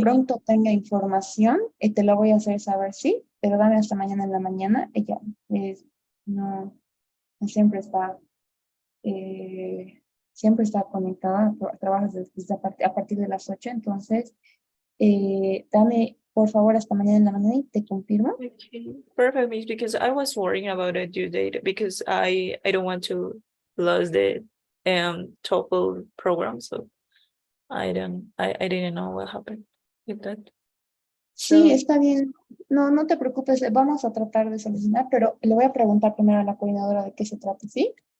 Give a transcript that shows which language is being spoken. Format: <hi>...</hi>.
<es>pronto tenga información, te la voy a hacer saber, sí, pero dame hasta mañana en la mañana. Ella no, no eh, siempre está conectada, trabajas a partir de las 8, entonces dame por favor hasta mañana en la mañana y te confirmo.</es> <en>Okay. Perfect, Miss, because I was worrying about a due date because I don't want to lose the TOEFL program, so I didn't know what happened with that.</en> <es>Sí, So está bien. No, no te preocupes, vamos a tratar de solucionar, pero le voy a preguntar primero a la coordinadora de qué se trata, ¿sí?</es>